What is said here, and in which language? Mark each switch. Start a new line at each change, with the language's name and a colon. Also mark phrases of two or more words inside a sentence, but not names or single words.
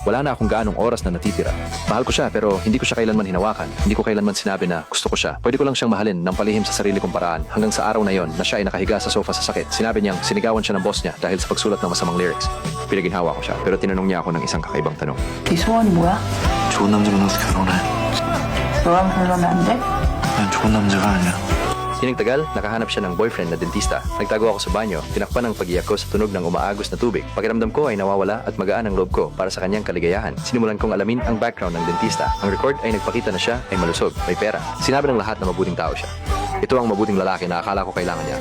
Filipino: Wala na akong gaanong oras na natitira. Mahal ko siya pero hindi ko siya kailanman hinawakan. Hindi ko kailanman sinabi na gusto ko siya. Pwede ko lang siyang mahalin ng palihim sa sarili kong paraan hanggang sa araw na yon na siya ay nakahiga sa sofa sa sakit. Sinabi niyang sinigawan siya ng boss niya dahil sa pagsulat ng masamang lyrics. Pinaginhawa ko siya pero tinanong niya ako ng isang kakaibang tanong.
Korean: 네 소원이 뭐야? 좋은 남자 만나서 결혼해. 너랑 결혼하면 안 돼? 난 좋은 남자가 아니야.
Filipino: Di nagtagal, nakahanap siya ng boyfriend na dentista. Nagtago ako sa banyo, tinakpan ang pag-iyak ko sa tunog ng umaagos na tubig. Pakiramdam ko ay nawawala at magaan ang loob ko para sa kanyang kaligayahan. Sinimulan kong alamin ang background ng dentista. Ang record ay nagpakita na siya ay malusog, may pera. Sinabi ng lahat na mabuting tao siya. Ito ang mabuting lalaki na akala ko kailangan niya.